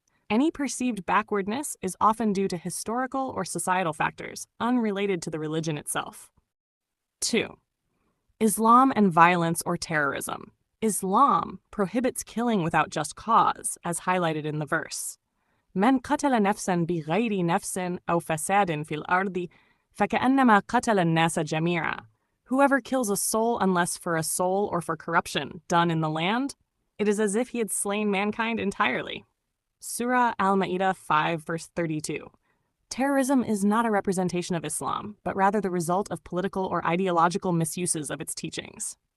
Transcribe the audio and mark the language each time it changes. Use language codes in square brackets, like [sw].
[en] Any perceived backwardness is often due to historical or societal factors, unrelated to the religion itself. 2. Islam and violence or terrorism. Islam prohibits killing without just cause, as highlighted in the verse. [ar] من قتل نفسا بغير نفس أو فساد في الأرض فكأنما قتل الناس جميعا. [en] Whoever kills a soul unless for a soul or for corruption done in the land, it is as if he had slain mankind entirely. Surah Al-Ma'idah 5, verse 32. Terrorism is not a representation of Islam, but rather the result of political or ideological misuses of its teachings.